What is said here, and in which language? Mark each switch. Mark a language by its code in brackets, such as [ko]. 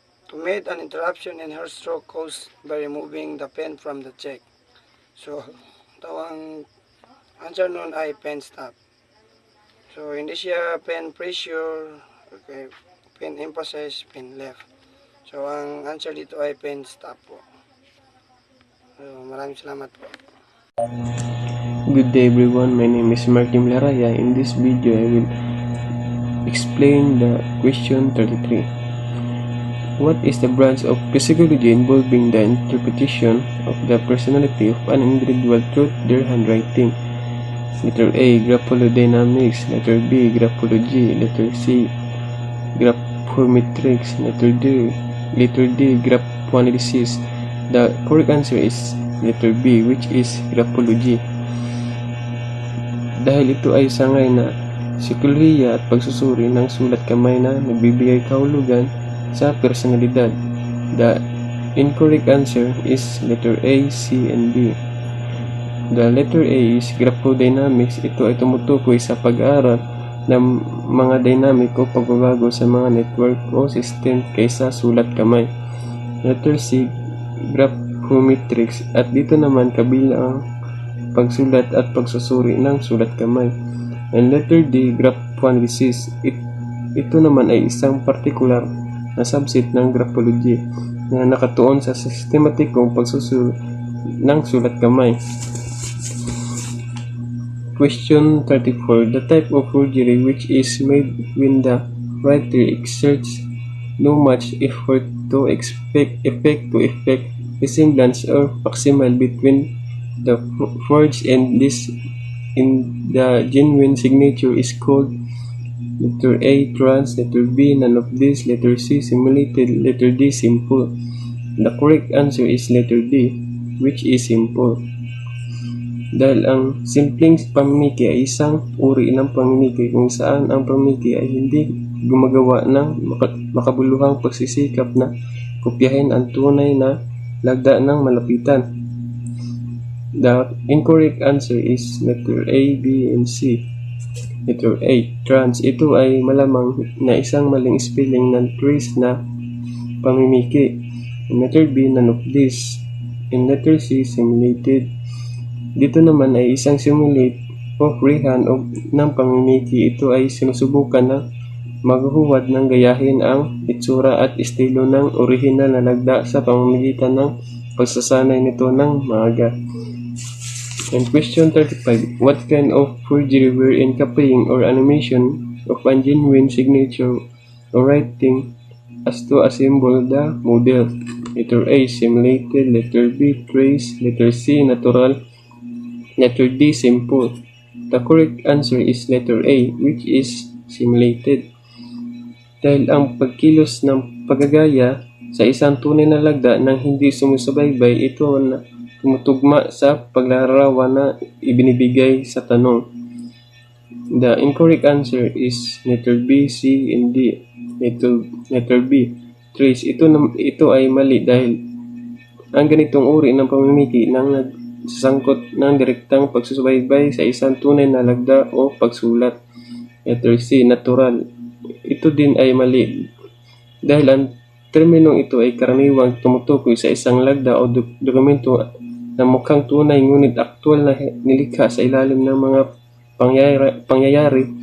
[en] To made an interruption in her stroke caused by removing the pen from the check. [tl] So ito ang answer nun ay pen stop. So hindi siya pen pressure, okay, pen emphasis, pen left. So ang answer dito ay pen stop po. So maraming salamat po. [en] Good day everyone, my name is Martin Laraya. In this video I will explain the question 33. What is the branch of psychology involving the interpretation of the personality of an individual through their handwriting? Letter A, graphology, letter B, graphology, letter C, graphometrics, letter D, graphoanalysis. The correct answer is letter B, which is graphology. [tl] Dahil ito ay sangay na psikolohiya at pagsusuri ng sulat kamay na nagbibigay kahulugan sa personalidad. [en] The incorrect answer is letter A, C, and B. The letter A is graphrodynamics. [tl] Ito ay tumutukoy sa pag-aaral ng mga dynamic o pagbabago sa mga network o system kaysa sulat kamay. [en] Letter C, graphometrics, [tl] at dito naman kabilang pagsulat at pagsusuri ng sulat kamay. [en] And letter D, graphoanalysis. [tl] Ito naman ay isang particular na subset ng graphology na nakatuon sa sistematikong pagsusuri ng sulat kamay. [en] Question 34. The type of forgery which is made when the writer exerts no much effort to effect resemblance or facsimile between the forged and this in the genuine signature is called letter A, trans, letter B, none of this, letter C, simulated, letter D, simple. The correct answer is letter D, which is simple. [tl] Dahil ang simpleng pamimiki ay isang uri ng pamimiki kung saan ang pamimiki ay hindi gumagawa ng makabuluhang pagsisikap na kopyahin ang tunay na lagda ng malapitan. [en] The incorrect answer is letter A, B, and C. Letter A, trans. [tl] Ito ay malamang na isang maling spelling ng trace na pamimiki. [en] In letter B, none of this. In letter C, simulated. [tl] Dito naman ay isang simulate o freehand ng pamimiki. Ito ay sinusubukan na maghuhuwad ng gayahin ang itsura at estilo ng orihinal na lagda sa pamamagitan ng pagsasanay nito ng maaga. [en] And question 35. What kind of forgery wherein copying or animation of a genuine signature or writing as to assemble the model? Letter A, simulated. Letter B, trace. Letter C, natural. Letter D, simple. The correct answer is letter A, which is simulated. [tl] Dahil ang pagkilos ng paggagaya sa isang tunay na lagda nang hindi sumusubaybay, ito na tumutugma sa paglalarawan na ibinibigay sa tanong. [en] The incorrect answer is letter B, C, and D. Letter B, trace. [tl] Ito ay mali dahil ang ganitong uri ng pamimiki nang nagsasangkot ng direktang pagsusubaybay sa isang tunay na lagda o pagsulat. [en] Letter C, natural. [tl] Ito din ay mali dahil ang terminong ito ay karaniwang tumutukoy sa isang lagda o dokumento na mukhang tunay ngunit aktwal na nilikha sa ilalim ng mga pangyayari